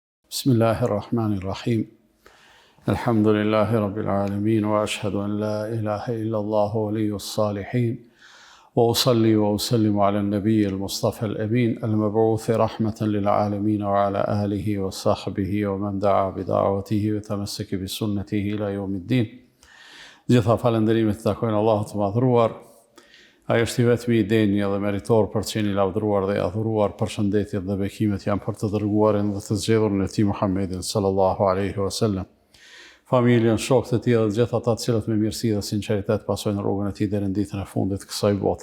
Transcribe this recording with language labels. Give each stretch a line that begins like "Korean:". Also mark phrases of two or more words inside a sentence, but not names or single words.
Arabic: بسم الله الرحمن الرحيم. الحمد لله رب العالمين وأشهد أن لا إله إلا الله ولي الصالحين وأصلي وأسلم على النبي المصطفى الأمين المبعوث رحمة للعالمين وعلى آله وصحبه ومن دعا بدعوته وتمسك بسنته إلى يوم الدين.
Albanian: Gjitha falënderimet të takojnë Allahut të madhruar. Ai është i vetmi i denjë dhe meritor për të qenë i lavdëruar dhe i adhuruar. Përshëndetjet dhe bekimet janë për të dërguarin dhe të zgjedhurin e tij Muhammedin
Arabic: صلى الله عليه وسلم.
Albanian: Familjen, shokët e tij dhe gjithë ata të cilët me mirësi dhe sinqeritet pasojnë rrugën e tij deri në ditën e fundit të kësaj bote.